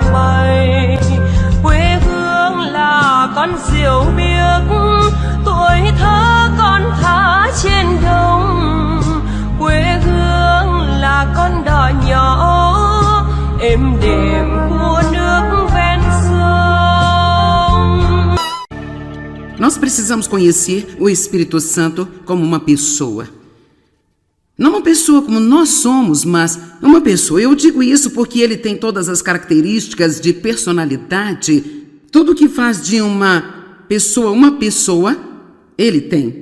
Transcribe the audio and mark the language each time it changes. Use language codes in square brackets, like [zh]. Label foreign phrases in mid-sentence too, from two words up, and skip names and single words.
[vi] bay, quê hương là con diều biếc, tuổi thơ con thả trên đồng, quê hương là con đò nhỏ êm đềm của nước ven sông. [pt] Nós precisamos conhecer o Espírito Santo como uma pessoa. Não uma pessoa como nós somos, mas uma pessoa. Eu digo isso porque ele tem todas as características de personalidade. Tudo que faz de uma pessoa, ele tem.